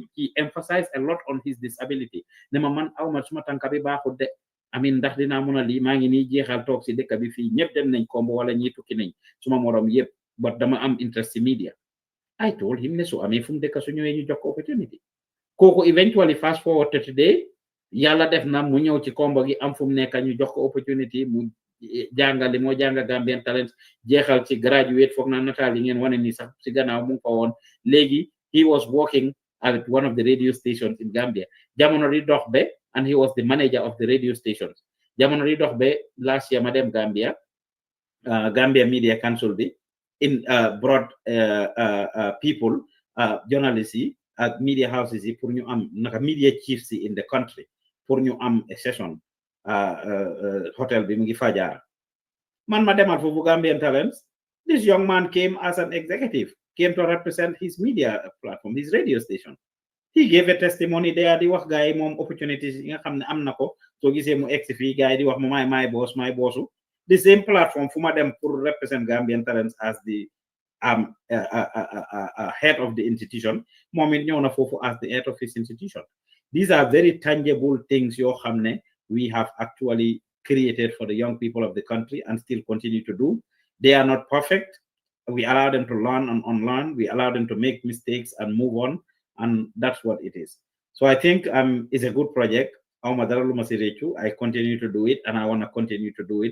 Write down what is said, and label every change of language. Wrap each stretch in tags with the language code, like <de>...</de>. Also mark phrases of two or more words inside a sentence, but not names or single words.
<en>He emphasized a lot on his disability.</en> <wo>Ne ma man aw ma suma tànka bi baaxul de ndax dinaa mun a lii maa ngi nii jeexal toog si dëkk bi fii ñëpp dem nañ Kombo wala ñi tukki nañ suma morom yëpp but dama am</wo> <en>interest in media. I told him</en> <wo>ne su amee fu mu dëkk su ñëwee ñu jox ko opportunity. Kooku</wo> <en>eventually fast forward to today</en> <wo>yàlla def na mu ñëw ci Kombo gi am fu mu nekk ñu jox ko opportunity mu jàngale moo jànga Gambian Talents jeexal ci graduate foog na nataal yi ngeen wane ni sax ci gannaaw mu ngi fa woon léegi</wo> <en>he was working at one of the radio stations in Gambia</en> <wo>jamono di dox be</wo> <en>and he was the manager of the radio stations</en> <wo>jamono di dox be</wo> <en>last year</en> <wo>ma dem Gambia Gambia Media Council bi in</wo> <en>brought people journalists</en> <wo>yi ak</wo> <en>media houses</en> <wo>yi pour ñu am naka</wo> <en>media chiefs</en> <wo>yi</wo> <en>in the country</en> <wo>pour ñu am</wo> <en>a session</en> <wo>hotel bi mu ngi Fajara man ma demal foofu Gambian Talents</wo> <en>this young man came as an executive came to represent his media platform his radio station he gave a testimony there</en> <wo>di wax gaay moom opportunities yi nga xam ne am na ko soo gisee mu egsi fii gaay di wax mu maay boss maay bossu</wo> <en>the same platform</en> <wo>fu ma dem pour represent Gambian Talents</wo> <en>as the head of the institution</en> <wo>moom it ñëw na foofu</wo> <en>as the head of his institution these are very tangible things</en> <wo>yoo xam ne</wo> <en>we have actually created for the young people of the country and still continue to do. They are not perfect. We allow them to learn and unlearn. We allow them to make mistakes and move on. And that's what it is. So I think it's a good project. I continue to do it and I want to continue to do it.</en>